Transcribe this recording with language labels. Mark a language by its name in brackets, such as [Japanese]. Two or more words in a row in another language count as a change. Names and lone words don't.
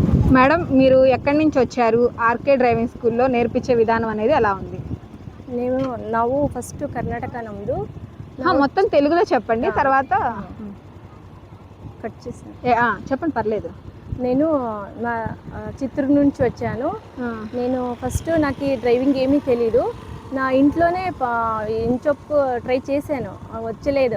[Telugu] మేడం, మీరు ఎక్కడి నుంచి వచ్చారు? ఆర్కే డ్రైవింగ్ స్కూల్లో నేర్పించే విధానం అనేది ఎలా ఉంది? [Kannada] ನಾವು ಫಸ್ಟ್ ಕರ್ನಾಟಕ ನಮ್ಮದು. [Telugu] మొత్తం తెలుగులో చెప్పండి, తర్వాత కట్ చేసాను. చెప్పండి, పర్లేదు. నేను నా చిత్తూరు నుంచి వచ్చాను. నేను ఫస్ట్ నాకు ఈ డ్రైవింగ్ ఏమీ తెలీదు. నా ఇంట్లోనే ఇంచొప్పు ట్రై చేశాను, వచ్చలేదు.